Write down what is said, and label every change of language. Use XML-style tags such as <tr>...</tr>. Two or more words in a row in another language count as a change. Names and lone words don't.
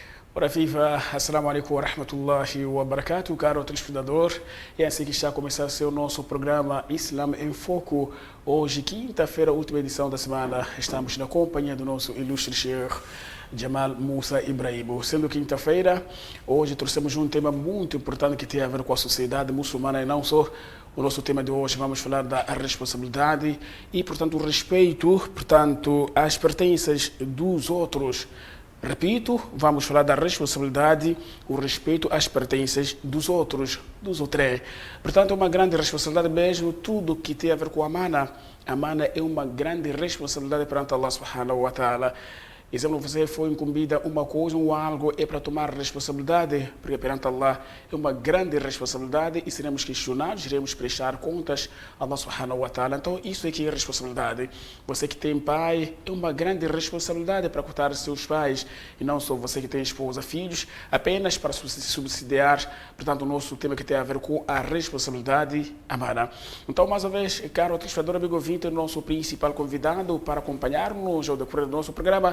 <pt>Ora viva,</pt> <ar>السلام عليكم ورحمة الله وبركاته,</ar> <pt>caro telespectador. É assim que está a começar o nosso programa Islam em Foco. Hoje, quinta-feira, última edição da semana, estamos na companhia do nosso ilustre Sheikh Jamal Musa Ibrahim. Sendo quinta-feira, hoje trouxemos um tema muito importante que tem a ver com a sociedade muçulmana e não só. O nosso tema de hoje vamos falar da responsabilidade e, portanto, o respeito, portanto, às pertenças dos outros. Repito, vamos falar da responsabilidade, o respeito às pertenças dos outros. Portanto, é uma grande responsabilidade mesmo, tudo que tem a ver com a amana. A amana é uma grande responsabilidade perante</pt> <ar>الله سبحانه وتعالى.</ar> <pt>Exemplo, você foi incumbida uma coisa ou algo, é para tomar responsabilidade, porque perante Allah é uma grande responsabilidade e seremos questionados, iremos prestar contas a</pt> <ar>الله سبحانه وتعالى.</ar> <pt>Então, isso é que é responsabilidade. Você que tem pai, é uma grande responsabilidade para cuidar seus pais, e não só você que tem esposa, filhos, apenas para subsidiar, portanto, o nosso tema que tem a ver com a responsabilidade amana. Então, mais uma vez, caro telespectador, amigo ouvinte, o nosso principal convidado para acompanhar-nos ao decorrer do nosso programa.</pt>